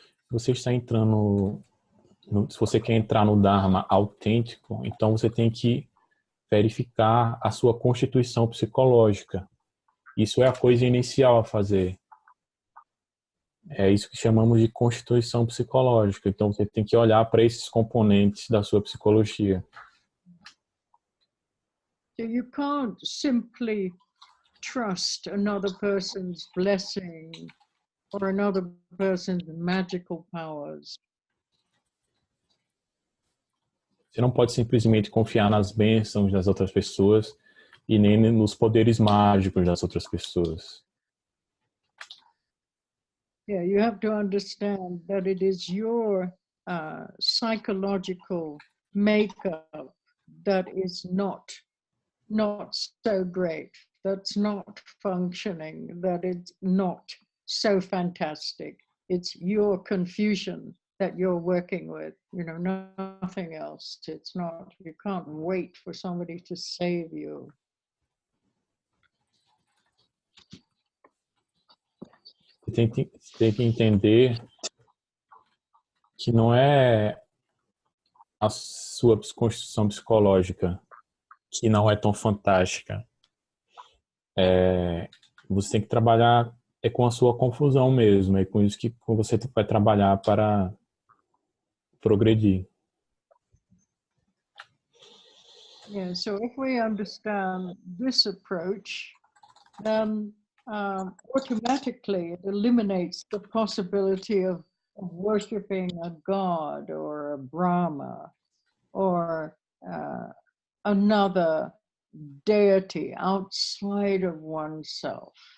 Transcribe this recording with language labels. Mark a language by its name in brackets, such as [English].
[Portuguese] Você está entrando, se você quer entrar no Dharma autêntico, então você tem que verificar a sua constituição psicológica. Isso é a coisa inicial a fazer. É isso que chamamos de constituição psicológica. Então você tem que olhar para esses componentes da sua psicologia. [English] So you can't simply trust another person's blessing or another person's magical powers. [Portuguese] Você não pode simplesmente confiar nas bênçãos das outras pessoas e nem nos poderes mágicos das outras pessoas. [English] Yeah, you have to understand that it is your psychological makeup that is not so great, that's not functioning, that it's not so fantastic. It's your confusion that you're working with, you know, nothing else. It's not, you can't wait for somebody to save you. [Portuguese] Você tem que entender que não é a sua constituição psicológica que não é tão fantástica. Você tem que trabalhar com a sua confusão mesmo, é com isso que você vai trabalhar para progredir. [English] Yeah, so if we understand this approach, then automatically it eliminates the possibility of worshiping a god or a Brahma or another deity outside of oneself.